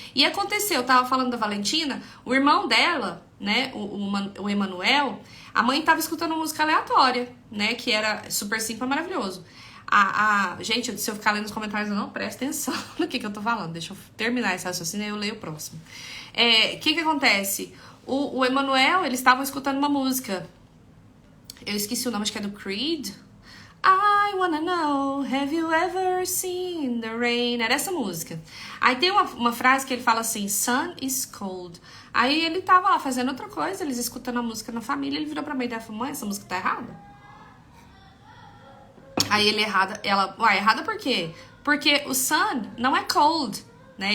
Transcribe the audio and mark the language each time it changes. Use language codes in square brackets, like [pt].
[pt] E aconteceu, eu tava falando da Valentina, o irmão dela, né, o Emanuel, a mãe tava escutando uma música aleatória, né, que era super simples e maravilhoso. Gente, se eu ficar lendo os comentários, eu não presto atenção no que eu tô falando. Deixa eu terminar esse raciocínio e eu leio o próximo. Que acontece? O Emanuel, eles estavam escutando uma música. Eu esqueci o nome, acho que é do Creed. [en] I wanna know, have you ever seen the rain? [pt] Era essa música. Aí tem uma frase que ele fala assim, [en] sun is cold. [pt] Aí ele tava lá fazendo outra coisa, eles escutando a música na família, ele virou pra mãe dela e falou, mãe, essa música tá errada. Aí ele errada por quê? Porque o sun não é cold, né?